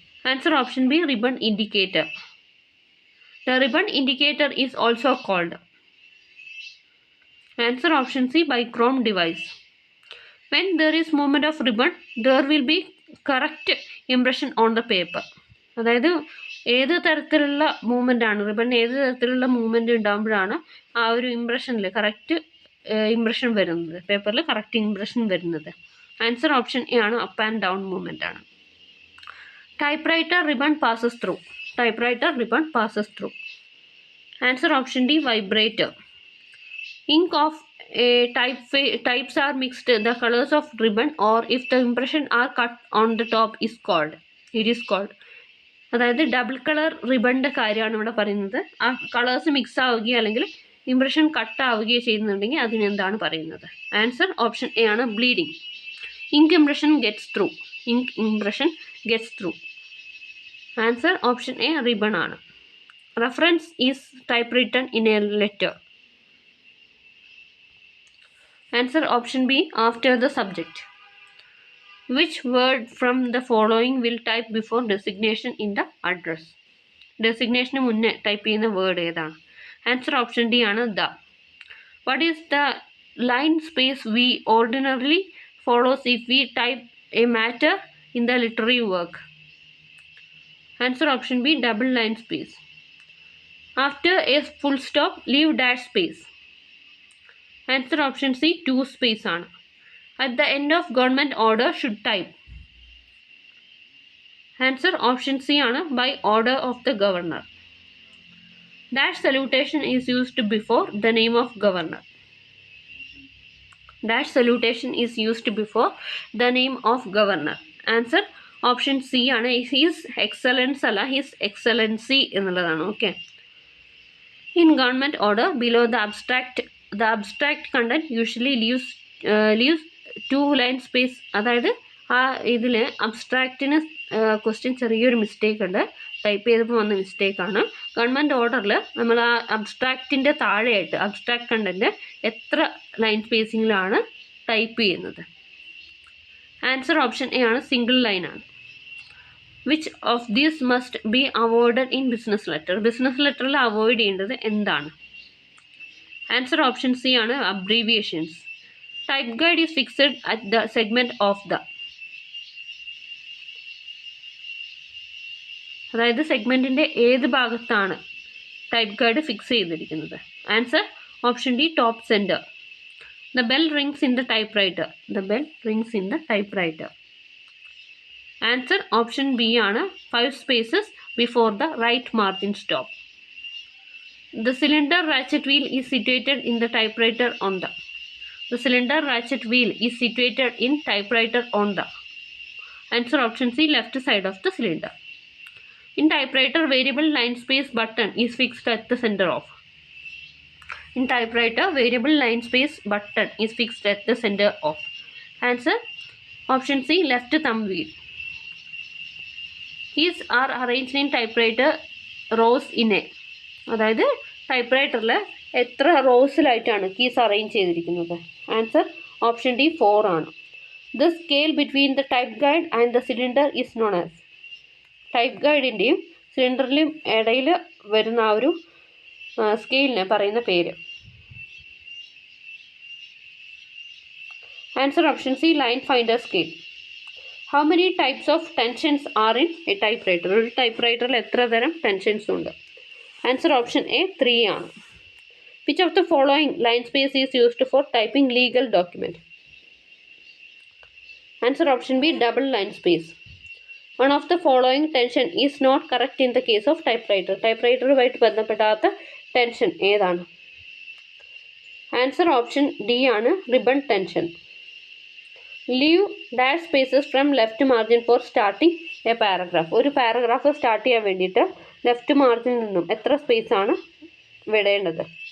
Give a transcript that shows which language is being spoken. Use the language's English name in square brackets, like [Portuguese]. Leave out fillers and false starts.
[English] Answer option B ribbon indicator. The ribbon indicator is also called. Answer option C bichrome device. When there is movement of ribbon, there will be correct impression on the paper. [Malayalam] അതായത് ഏത് തരത്തിലുള്ള movement ആണ് ribbon ഏത് തരത്തിലുള്ള movement ഉണ്ടാകുമ്പോഴാണ് ആ ഒരു ഇംപ്രഷനിൽ correct impression വരുന്നത്, പേപ്പറിൽ കറക്റ്റ് ഇംപ്രഷൻ വരുന്നത്. [English] Answer option A ആണ് up and down movement ആണ്. Typewriter ribbon passes through. Typewriter ribbon passes through. Answer option D vibrator. Ink of a types are mixed the colors of ribbon, or if the impression are cut on the top is called. It is called. [Malayalam] അതായത് double colour റിബണിൻ്റെ കാര്യമാണ് ഇവിടെ പറയുന്നത്. ആ colours mix ആവുകയോ അല്ലെങ്കിൽ impression cut ആവുകയോ ചെയ്യുന്നുണ്ടെങ്കിൽ അതിനെന്താണ് പറയുന്നത്? [English] Answer option A ആണ്, bleeding. Ink impression gets through. Ink impression gets through. Answer option A ribbon ആണ്. Reference is type written in a letter. Answer option B, after the subject. Which word from the following will type before designation in the address? [Malayalam] Designation മുന്നേ type ചെയ്യുന്ന word ഏതാണ്? [English] Answer option D ആണ്, the. What is the line space we ordinarily follows if we type a matter in the literary work? Answer option B, double line space. After a full stop, leave dash space. Answer option C, two space ആണ്. At the end of government order should type. Answer option C ആണ്, by order of the governor. Dash salutation is used before the name of governor. Dash salutation is used before the name of governor. Answer option C ആണ്, his excellence അല്ല, his excellency എന്നുള്ളതാണ്. Okay. In government order, below the abstract content usually leaves two line space. [Malayalam] അതായത് ആ ഇതിൽ അബ്സ്ട്രാക്റ്റിന് question ചെറിയൊരു mistake ഉണ്ട്, type ചെയ്തപ്പോൾ വന്ന മിസ്റ്റേക്കാണ്. ഗവൺമെൻറ് ഓർഡറിൽ നമ്മൾ ആ അബ്സ്ട്രാക്റ്റിൻ്റെ താഴെയായിട്ട് അബ്സ്ട്രാക്ട് കണ്ടൻറ്റ് എത്ര ലൈൻ സ്പേസിങ്ങിലാണ് ടൈപ്പ് ചെയ്യുന്നത്? [English] Answer option A ആണ്, single line ആണ്. Which of these must be avoided in business letter? [Malayalam] Business ലെറ്ററിൽ avoid ചെയ്യേണ്ടത് എന്താണ്? ആൻസർ ഓപ്ഷൻ സി ആണ്, abbreviations. [English] Type guide is fixed at the segment of the. [Malayalam] അതായത് സെഗ്മെൻറ്റിൻ്റെ ഏത് ഭാഗത്താണ് type guide fix ചെയ്തിരിക്കുന്നത്? [English] Answer option D, top centre. The bell rings in the typewriter. The bell rings in the typewriter. Answer option B ആണ്, 5 spaces before the right margin stop. The cylinder ratchet wheel is situated in the typewriter on the. The cylinder ratchet wheel is situated in typewriter on the. Answer option C, left side of the cylinder. In typewriter, variable line space button is fixed at the center of. In typewriter, variable line space button is fixed at the center of. Answer option C, left thumb wheel. Keys are arranged in typewriter rows in a. [Malayalam] അതായത് type റൈറ്ററിൽ എത്ര റോസിലായിട്ടാണ് keys arrange ചെയ്തിരിക്കുന്നത്? [English] Answer option D, 4 ആണ്. The scale between the type guide and the cylinder is known as. [Malayalam] Type ഗൈഡിൻ്റെയും സിലിണ്ടറിൻ്റെയും ഇടയിൽ വരുന്ന ആ ഒരു സ്കെയിലിനെ പറയുന്ന പേര്? [English] Answer option C, line finder scale. How many types of tensions are in a typewriter? [Malayalam] ഒരു type റൈറ്ററിൽ എത്ര തരം ടെൻഷൻസ് ഉണ്ട്? [English] Answer option A, 3 ആണ്. Which of the following line space is used for typing legal document? Answer option B, double line space. One of the following tension is not correct in the case of typewriter. [Malayalam] ടൈപ്പ്റൈറ്ററുമായിട്ട് ബന്ധപ്പെടാത്ത tension ഏതാണ്? Answer option D ആണ്, ribbon tension. [English] Leave dash spaces from left margin for starting a paragraph. [Malayalam] ഒരു paragraph start ചെയ്യാൻ വേണ്ടിയിട്ട് left മാർജിനിൽ നിന്നും എത്ര space ആണ് വിടേണ്ടത്?